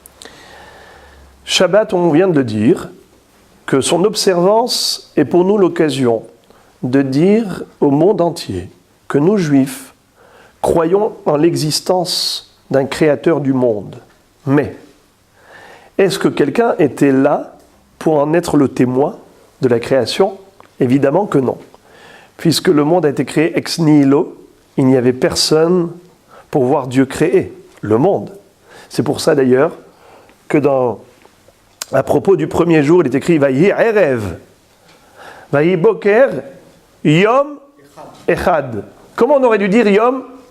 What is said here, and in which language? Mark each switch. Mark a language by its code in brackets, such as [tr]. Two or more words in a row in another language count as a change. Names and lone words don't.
[fr] Shabbat, on vient de le dire, que son observance est pour nous l'occasion de dire au monde entier que nous, Juifs, croyons en l'existence d'un créateur du monde. Mais, est-ce que quelqu'un était là pour en être le témoin de la création? Évidemment que non. Puisque le monde a été créé [la] ex nihilo, [fr] il n'y avait personne pour voir Dieu créer le monde. C'est pour ça d'ailleurs que à propos du premier jour, il est écrit [he] ויהי ערב ויהי בקר יום אחד. [fr] Comment on aurait dû dire Yom?